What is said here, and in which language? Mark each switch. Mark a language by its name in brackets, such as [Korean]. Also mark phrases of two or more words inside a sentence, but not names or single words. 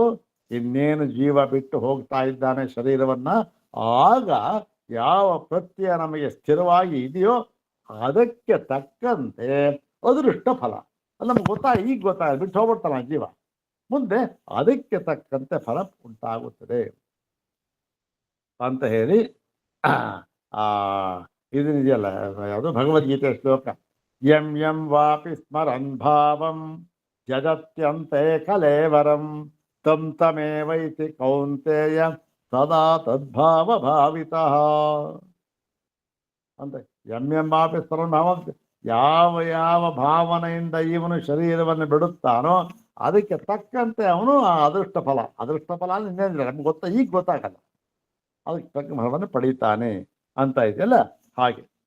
[Kannada] ಇನ್ನೇನು ಜೀವ ಬಿಟ್ಟು ಹೋಗ್ತಾ ಇದ್ದಾನೆ ಶರೀರವನ್ನ, ಆಗ ಯಾವ ಪ್ರತ್ಯಯ ನಮಗೆ ಸ್ಥಿರವಾಗಿ ಇದೆಯೋ ಅದಕ್ಕೆ ತಕ್ಕಂತೆ ಅದೃಷ್ಟ ಫಲ. ಅದು ನಮ್ಗೆ ಈಗ ಗೊತ್ತಾಗ ಬಿಟ್ಟು ಹೋಗ್ಬಿಡ್ತಾನ ಜೀವ, ಮುಂದೆ ಅದಕ್ಕೆ ತಕ್ಕಂತೆ ಫಲ ಉಂಟಾಗುತ್ತದೆ ಅಂತ ಹೇಳಿ ಇದನ್ನಿದೆಯಲ್ಲ, ಯಾವುದು ಭಗವದ್ಗೀತೆ ಶ್ಲೋಕ. [Sanskrit] ಯಂ ವಾಪಿ ಸ್ಮರನ್ ಭಾವಂ ತ್ಯಜತ್ಯಂತೆ ಕಲೇವರಂ ತಂ ತಮೇವೈತಿ ಕೌಂತೆಯ ಸದಾ ತದ್ಭಾವ ಭಾವಿತಃ ಅಂತ. ಎಂ ವಾಪಿ ಸ್ಮರನ್ ಭಾವಂ, [Kannada] ಯಾವ ಭಾವನೆಯಿಂದ ಇವನು ಶರೀರವನ್ನು ಬಿಡುತ್ತಾನೋ ಅದಕ್ಕೆ ತಕ್ಕಂತೆ ಅವನು ಆ ಅದೃಷ್ಟ ಫಲ ಇನ್ನೇನಿಲ್ಲ, ನಮ್ಗೆ ಈಗ ಗೊತ್ತಾಗಲ್ಲ, ಅದಕ್ಕೆ ತಕ್ಕ ಫಲವನ್ನು ಪಡೀತಾನೆ ಅಂತ ಇದೆಯಲ್ಲ ಹಾಗೆ.